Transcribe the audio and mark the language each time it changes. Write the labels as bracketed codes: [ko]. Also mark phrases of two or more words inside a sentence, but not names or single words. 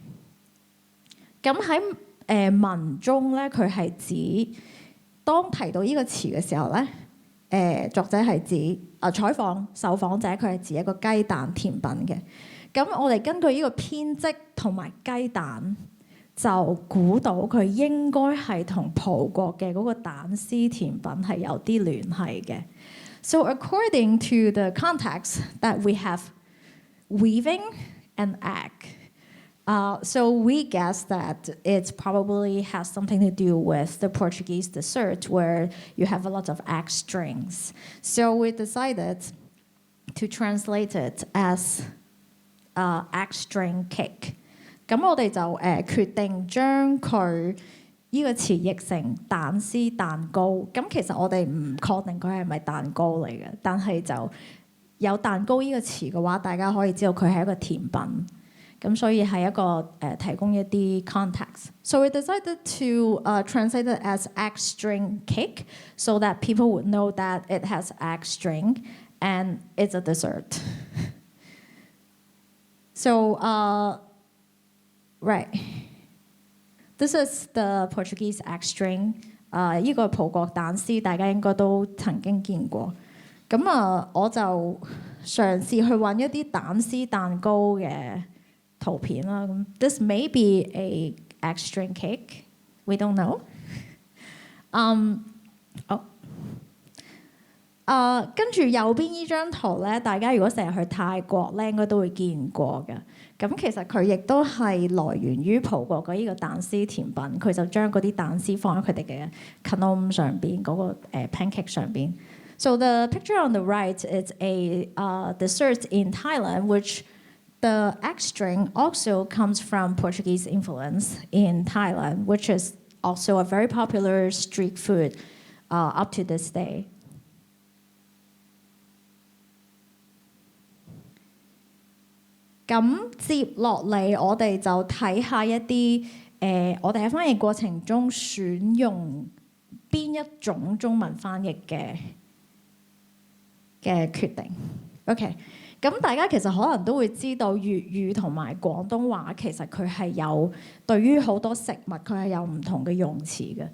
[yue] 咁喺文中咧，佢係指當提到呢個詞嘅時候咧，作者係指採訪受訪者，佢係指一個雞蛋甜品嘅。咁我哋根據呢個編織同埋雞蛋，就估到佢應該係同葡國嘅嗰個蛋絲甜品係有啲聯繫嘅。 [en] So according to the context that we have weaving and egg, so we guess that it probably has something to do with the Portuguese dessert where you have a lot of egg strings. So we decided to translate it as egg string cake。 [yue] 咁我哋就決定將佢呢個詞譯成蛋絲蛋糕。咁其實我哋唔確定佢係咪蛋糕嚟嘅，但係就有蛋糕呢個詞嘅話，大家可以知道佢係一個甜品。咁所以係一個提供一啲 context. [en] So we decided to translate it as egg string cake so that people would know that it has egg string and it's a dessert. So, right. This is the Portuguese egg string. [yue] 呢個葡國蛋絲大家應該都曾經見過。咁我就嘗試去揾一啲蛋絲蛋糕嘅圖片啦。 [en] 咁 This may be a egg string cake. We don't know. [yue] 跟住右邊呢張圖咧，大家如果成日去泰國咧，應該都會見過嘅。咁其實佢亦都係來源於葡國嘅呢個蛋絲甜品，佢就將嗰啲蛋絲放喺佢哋嘅 cannoli 上邊嗰個pancake 上邊。 [en] So the picture on the right is a dessert in Thailand, which the egg string also comes from Portuguese influence in Thailand, which is also a very popular street food up to this day. [yue] 咁接落嚟，我哋就睇下一啲我哋喺翻譯過程中選用邊一種中文翻譯嘅決定。OK， 咁大家其實可能都會知道粵語同埋廣東話其實佢係有對於好多食物佢係有唔同嘅用詞嘅。